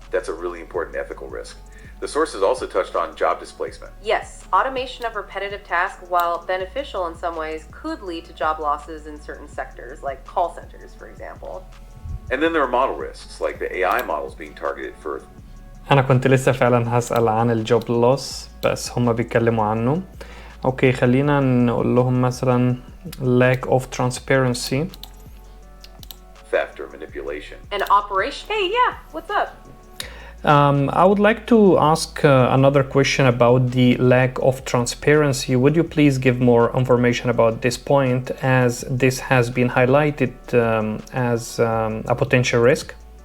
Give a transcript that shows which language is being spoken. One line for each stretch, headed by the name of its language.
English: That's a really important ethical risk. The sources also touched on job displacement. Yes, automation of repetitive tasks, while beneficial in some ways, could lead to job losses in certain sectors, like call centers, for example. And then there are model risks, like the AI models being targeted for...
Arabic: أنا كنت لسه فعلا هسأل عن الجوب لوس بس هما بيتكلموا عنه. أوكي خلينا نقول لهم مثلا
English: lack of transparency. theft or manipulation. And operation. Hey, yeah, what's up? I would like to ask another question about the lack of transparency. Would you please give more information about this point, as this has been highlighted as a potential risk?